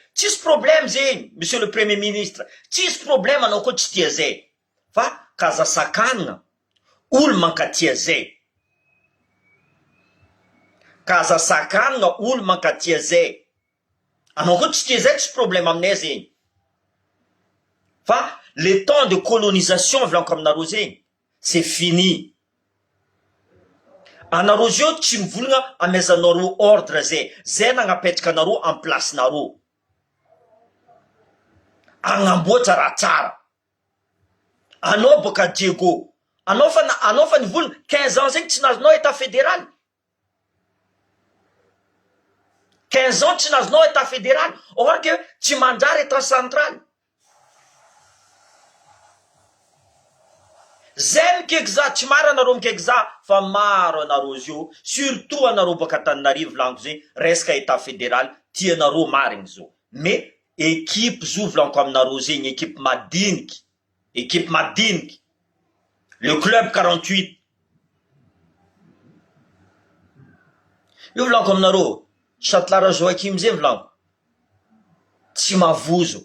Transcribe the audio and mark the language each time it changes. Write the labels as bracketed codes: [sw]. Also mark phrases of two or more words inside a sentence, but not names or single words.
[mg] Tsisy problème zay, [fr] monsieur le premier ministre. [mg] Tsisy problème anao koa tsy tia zay. Fa kaza sakanina, olo mankatia zay. Kaza sakanina, olo mankatia zay. Anao koa tsy tia zay, tsy problème aminay zay. Fa [fr] le temps de colonisation [mg] volanko aminareo zay, [fr] c'est fini. [mg] Anareo zio tsy mivolagna amezanareo ordre zay. Zay nagnapetraka anareo [fr] en place [mg] nareo. Agnamboatra raha tsara. Anao boka Diego. Anao fa nivolagna 15 ans zay tsy nazonao [fr] état fédéral. [mg] 15 ans tsy nazonao [fr] état fédéral. Or que [mg] tsy manjary [fr] état central. [mg] Zay mikaiky za, tsy maro anareo mikaiky za, fa maro anareo zio. Surtout anareo boka Antananarivo volanko zay, resaka [fr] état fédéral, [mg] tianareo marigny zao. [fr] Mais équipe [mg] zo volanko aminareo zay, équipe madiniky. Équipe madiniky. [fr] Le club [mg] 48. Io volanko aminareo, Chatelara Joachim zay volanko. Tsy mavozo.